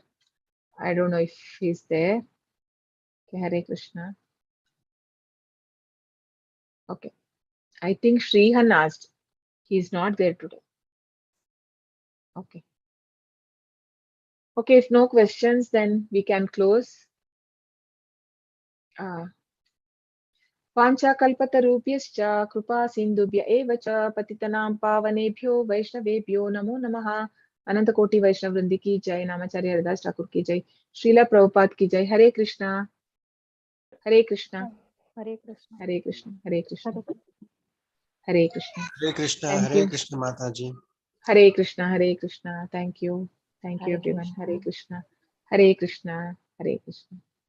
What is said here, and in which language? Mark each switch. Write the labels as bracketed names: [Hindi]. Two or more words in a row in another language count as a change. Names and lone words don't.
[English] I don't know if he's there. Okay, Hare Krishna. Okay. I think Srihan asked. He's not there today. Okay. Okay, if no questions, then we can close. [Sanskrit] वाञ्छाकल्पतरुभ्यश्च कृपा सिन्धुभ्य एव च पतितनां पावनेभ्यो वैष्णवेभ्यो नमो नमः। [Hindi] अनंत कोटि वैष्णव वृंद की जय। नामाचार्य हरिदास ठाकुर की जय। श्रीला प्रभुपाद की जय। हरे कृष्णा हरे कृष्णा [English] Hare Krishna. [Sanskrit] हरे कृष्णा हरे कृष्णा [English] Hare Krishna. [Sanskrit] हरे कृष्णा। [English] Hare Krishna, Thank Hare you. Krishna Mataji. Hare Krishna Hare Krishna. Thank you. Thank you Hare everyone. Krishna. Hare Krishna Hare Krishna Hare Krishna.